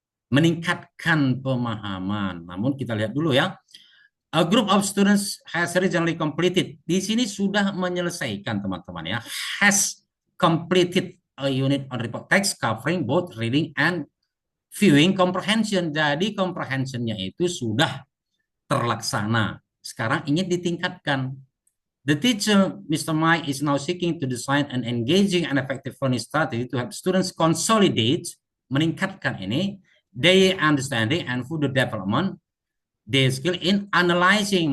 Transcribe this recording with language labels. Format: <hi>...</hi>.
<id>Meningkatkan pemahaman. Namun kita lihat dulu ya.</id> <en>A group of students has recently completed.</en> <id>Di sini sudah menyelesaikan teman-teman ya.</id> <en>Has completed a unit on report text covering both reading and viewing comprehension.</en> <id>Jadi comprehensionnya itu sudah terlaksana. Sekarang ingin ditingkatkan.</id> <en>The teacher, Mr. Mike, is now seeking to design an engaging and effective learning strategy to help students consolidate,</en> <id>meningkatkan ini,</id> <en>their understanding and further development their skill in analyzing.</en>